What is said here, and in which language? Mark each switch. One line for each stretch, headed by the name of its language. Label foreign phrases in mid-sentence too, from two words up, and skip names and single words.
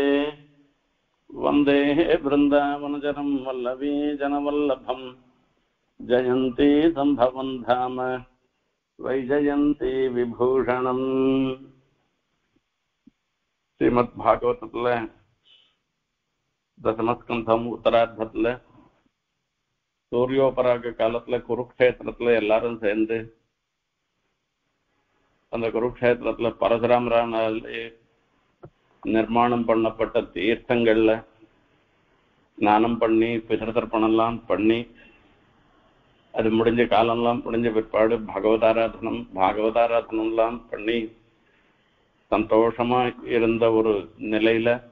Sanskrit: वन्दे वृन्दावनचरं वल्लभी जनवल्लभं जयन्ती सम्भवं धाम वैजयन्ती विभूषणम्।
Tamil: श्रीमद्भागवतத்துல தசமஸ்கந்தம் உத்தரார்த்தத்துல சூரியோபராக காலத்துல குருக்ஷேத்திரத்துல எல்லாரும் சேர்ந்து அந்த குருக்ஷேத்திரத்துல பரசுராமராலே நிர்மாணம் பண்ணப்பட்ட தீர்த்தங்கள்ல ஸ்நானம் பண்ணி பிதர்த்தர்ப்பணம்லாம் பண்ணி அது முடிஞ்ச காலம்லாம் முடிஞ்ச பிற்பாடு பாகவதாராதனம்லாம் பண்ணி சந்தோஷமா இருந்த ஒரு நிலையில